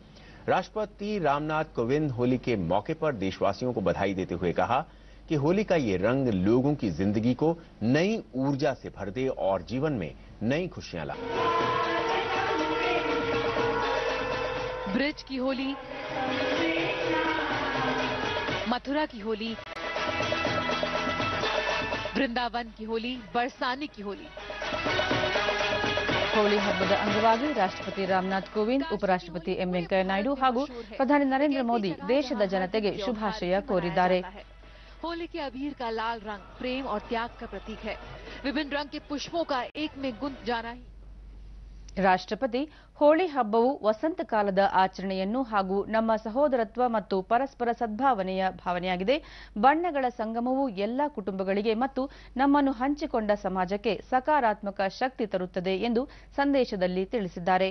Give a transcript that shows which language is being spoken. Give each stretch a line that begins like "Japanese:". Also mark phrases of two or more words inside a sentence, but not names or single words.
Hindi: राष्ट्रपति रामनाथ कोविंद होली के मौके पर देशवासियों को बधाई देते हुए कहा कि होली का ये रंग लोगों की जिंदगी को नई ऊर्जा से भर दे और जीवन में नई खुशियां लाए. ब्रिज की होली, मथुरा की होली, वृंदावन की होली, बरसानी की होली.
Kannada: ಹೋಳಿ ಹಬ್ಬದ ಅಂಗವಾಗಿ ರಾಷ್ಟ್ರಪತಿ ರಾಮನಾಥ್ ಕೋವಿಂದ್, ಉಪರಾಷ್ಟ್ರಪತಿ ಎಂ ವೆಂಕಯ್ಯ ನಾಯ್ಡು ಹಾಗೂ ಪ್ರಧಾನಿ ನರೇಂದ್ರ ಮೋದಿ ದೇಶದ ಜನತೆಗೆ ಶುಭಾಶಯ ಕೋರಿದ್ದಾರೆ.
Hindi: होली के अबीर का लाल रंग प्रेम और त्याग का प्रतीक है. विभिन्न रंग के पुष्पों का एक में गुंथ जाना ही.
Kannada: ರಾಷ್ಟ್ರಪತಿ ಹೋಳಿ ಹಬ್ಬವು ವಸಂತ ಕಾಲದ ಆಚರಣೆಯನ್ನು ಹಾಗೂ ನಮ್ಮ ಸಹೋದರತ್ವ ಮತ್ತು ಪರಸ್ಪರ ಸದ್ಭಾವನೆಯ ಭಾವನೆಯಾಗಿದೆ. ಬಣ್ಣಗಳ ಸಂಗಮವು ಎಲ್ಲಾ ಕುಟುಂಬಗಳಿಗೆ ಮತ್ತು ನಮ್ಮನ್ನು ಹಂಚಿಕೊಂಡ ಸಮಾಜಕ್ಕೆ ಸಕಾರಾತ್ಮಕ ಶಕ್ತಿ ತರುತ್ತದೆ ಎಂದು ಸಂದೇಶದಲ್ಲಿ ತಿಳಿಸಿದ್ದಾರೆ.